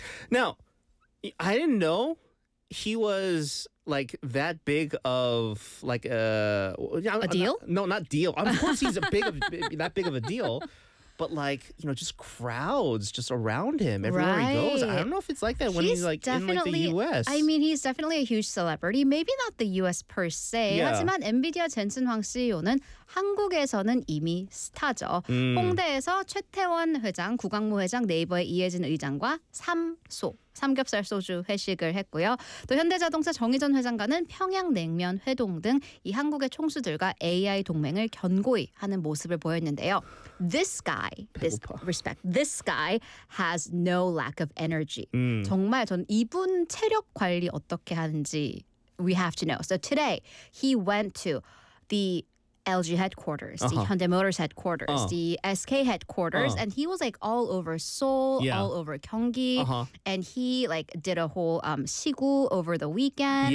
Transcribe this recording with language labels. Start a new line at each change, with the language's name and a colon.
English: Now, I didn't know he was like that big of like a deal. Not deal. Of course, he's a big of, that big of a deal. But like, you know, just crowds just around him everywhere he goes. I don't know if it's like that when he's like definitely, in like the U.S. I mean, he's definitely a huge celebrity. Maybe not the U.S. per se. Yeah.
Korean: 하지만 엔비디아 젠슨 황 CEO는 한국에서는 이미 스타죠. 홍대에서 최태원 회장, 구광모 회장, 네이버의 이혜진 의장과 삼소. 삼겹살 소주 회식을 했고요. 또 현대자동차 정의전 회장과는 평양냉면 회동 등 이 한국의 총수들과 AI 동맹을 견고히 하는 모습을 보였는데요.
English: This guy, this respect, this guy has no lack of energy.
Korean: 정말 전 이분 체력 관리 어떻게 하는지
English: we have to know. So today he went to the LG headquarters, the Hyundai Motors headquarters, the SK headquarters, and he was like all over Seoul, all over Gyeonggi, and he like did a whole 시구 over the weekend.